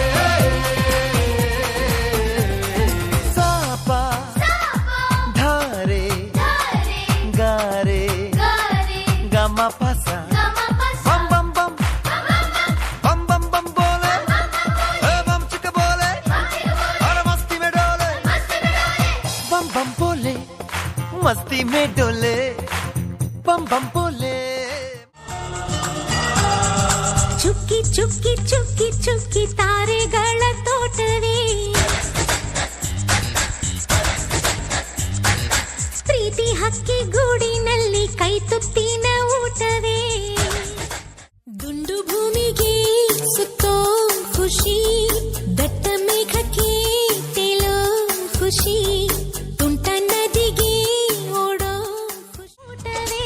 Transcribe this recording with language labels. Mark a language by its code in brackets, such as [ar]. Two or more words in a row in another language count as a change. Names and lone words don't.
[hi] सापा धारे गारे गामा पासा मस्ती में डोले बम बम बोले. [kn] ಚುಕ್ಕಿ ಚುಕ್ಕಿ ಚುಕ್ಕಿ ಚುಕ್ಕಿ ತಾರೆಗಳ ತೋಟವೇ, ಪ್ರೀತಿ ಹಕ್ಕಿ ಗೂಡಿನಲ್ಲಿ ಕೈ ತುತ್ತಿನ ಊಟವೇ, ದುಂಡು ಭೂಮಿಗೆ ಸುತ್ತೋ ಖುಷಿ, ದಟ್ಟ ಮೇಘಕ್ಕೆ ತೇಲೋ ಖುಷಿ, ತುಂಟ ನದಿಗೆ ಓಡೋ ಊಟವೇ.